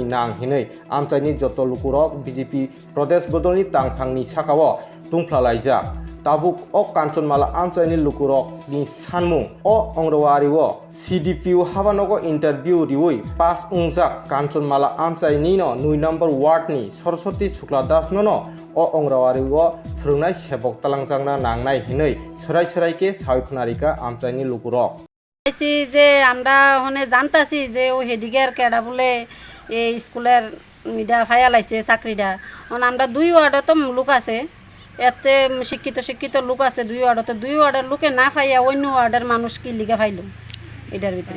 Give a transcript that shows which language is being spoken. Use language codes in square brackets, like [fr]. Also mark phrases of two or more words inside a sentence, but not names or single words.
[trp] nang hinui Amchai ni joto lukurok BJP Pradesh bodolni tangphangni sakao tungphlalaijak tabuk o Kanchanmala Amchai ni lukurok ni sanmung o Ongrwari o CDPU habanogo interview riui pass ungjak Kanchanmala Amchai ni no 2 number ward ni Saraswati Shukla Das no o Ongrwari o Phwrwngnai Sebuk talangjakna nangnai hinui sorai ke sawi khonarika Amchai ni lukurok [bn] যে আমরা ওখানে জানতাছি যে ও হেডিকের কেডা বলে এই স্কুলের মিডা ফাইয়া লাইছে চাকরিটা আমরা 2 ওয়ার্ডে তো লোক আছে এতে শিক্ষিত লোক আছে 2 ওয়ার্ডে 2 ওয়ার্ডের লোকে না ফাইয়া অন্য ওয়ার্ডের মানুষ কি লিগা ফাইলো এটার ভিতরে